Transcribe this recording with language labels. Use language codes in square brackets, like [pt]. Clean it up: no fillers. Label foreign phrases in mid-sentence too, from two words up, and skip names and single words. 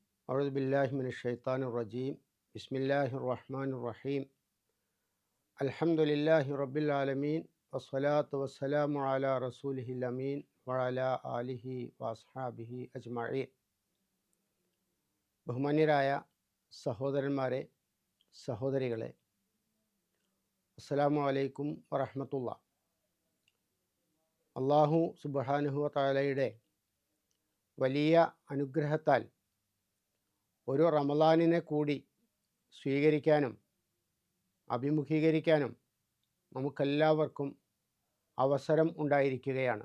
[ar] أعوذ بالله من الشيطان الرجيم بسم الله الرحمن الرحيم الحمد لله رب العالمين والصلاة والسلام على رسوله الأمين وعلى آله وأصحابه أجمعين. [ml] ബഹുമാന്യരായ സഹോദരന്മാരെ, സഹോദരികളെ, [ar] السلام عليكم ورحمة الله. الله سبحانه وتعالى [ml] വലിയ അനുഗ്രഹത്താൽ ഒരു റമളാനിനെ കൂടി സ്വീകരിക്കാനും അഭിമുഖീകരിക്കാനും നമുക്കെല്ലാവർക്കും അവസരം ഉണ്ടായിരിക്കുകയാണ്.